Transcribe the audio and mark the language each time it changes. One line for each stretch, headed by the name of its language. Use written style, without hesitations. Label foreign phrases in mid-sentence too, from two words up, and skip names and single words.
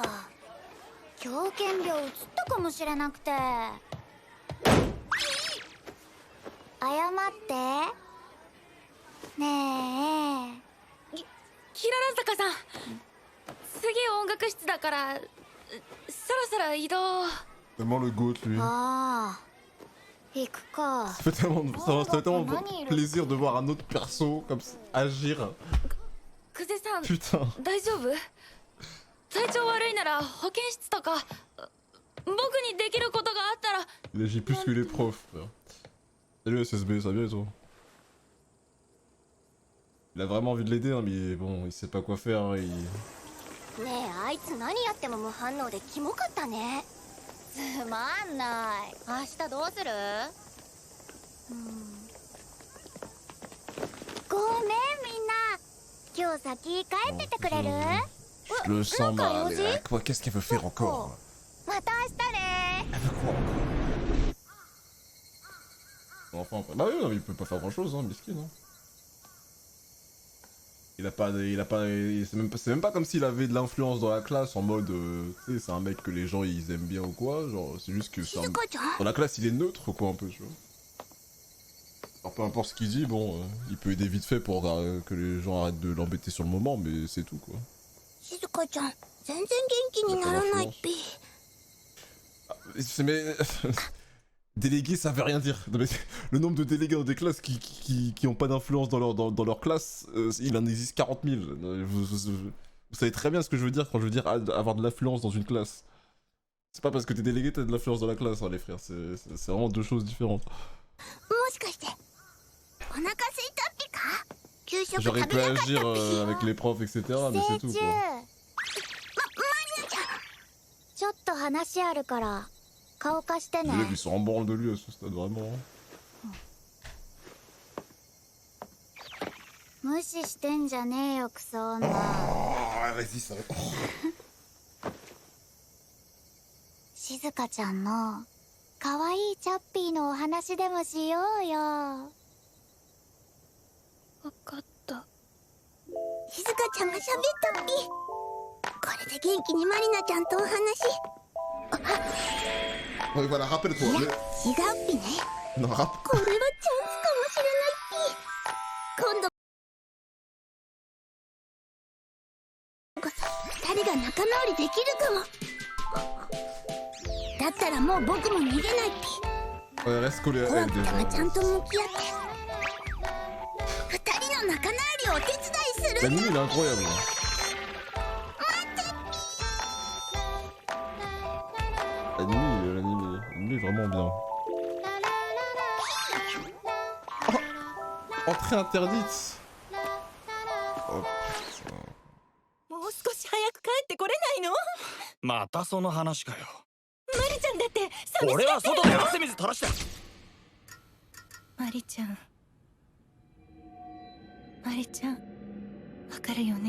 Japanese: 狂犬病移ったかもしれなくて。謝ってねえ。キララ坂さん、次音楽室だからそろそろ移動。
French: Tellement le goat lui.
Japanese: ああ、行くか。
French: Ça fait tellement plaisir de voir un autre perso comme ça, agir.
Japanese: クゼさん、
French: Putain.
Japanese: 大丈夫？体調悪いなら保健室とか僕にできることがあったら。
French: Il agit plus que les profs. Salut SSB, ça va bien et toi? Il a vraiment envie de l'aider, hein, mais bon, il sait pas quoi faire. Hein, il...
Japanese: ねえ、あいつ何やっても無反応でキモかったね。つまんない。明日どうする？ごめんみんな。今日先帰っててくれる？
French: Je le sens mal. Rosie? Quoi, qu'est-ce qu'elle veut faire encore?
Japanese: また明日ね。
French: Elle veut quoi encore? Enfin, bah oui, non, il peut pas faire grand chose, hein, miskin. Hein. C'est même pas comme s'il avait de l'influence dans la classe en mode, tu sais, c'est un mec que les gens ils aiment bien ou quoi, genre c'est juste que dans la classe il est neutre quoi un peu, tu vois. Alors peu importe ce qu'il dit, bon, il peut aider vite fait pour que les gens arrêtent de l'embêter sur le moment, mais c'est tout quoi.
Japanese: 静香ちゃん、全然元気にならないっぴ。
French: Mais... Délégué, ça veut rien dire. Non, mais le nombre de délégués dans des classes qui ont pas d'influence dans leur classe, il en existe 40 000. Vous savez très bien ce que je veux dire quand je veux dire avoir de l'influence dans une classe. C'est pas parce que t'es délégué t'as de l'influence dans la classe, hein, les frères. C'est vraiment deux choses différentes.
Japanese: もしかしてお腹空いたっぴか？給食食
French: J'aurais
Japanese: べ
French: pu
Japanese: なかったっ
French: agir
Japanese: ぴ。
French: avec les profs, etc. Mais c'est tout quoi.
Japanese: ちょっと話あるから顔貸してね。
French: Les mecs ils sont en branle de lui à ce stade, vraiment.
Japanese: 無視してんじゃねえよクソ女。
French: Ah, vas-y, ça va.
Japanese: 静香ちゃんの可愛いチャッピーのお話でもしようよ。わかった。静香ちゃんが喋ったっぴ。これで元気にマリナちゃんとお話。
French: Ouais, voilà, rappelle-toi.
Japanese: いや、違
French: Mais...
Japanese: うっぴね。
French: Non,
Japanese: これはチャンスかもしれないっぴ。今度こそ二人が仲直りできるかも。だったらもう僕も逃げないっぴ。
French: Ouais, reste collé à
Japanese: 怖
French: elle
Japanese: くても
French: déjà.
Japanese: ちゃんと向き合って二人の仲直りをお手伝いする。
French: L'anime il est incroyable. L'anime est vraiment bien. Oh, entrée interdite. Oh putain.
Japanese: もう少し早く帰ってこれないの？またその話かよ。マリちゃんだって寂し俺は外で汗水垂らして。マリちゃん。マリちゃん。わかるよね。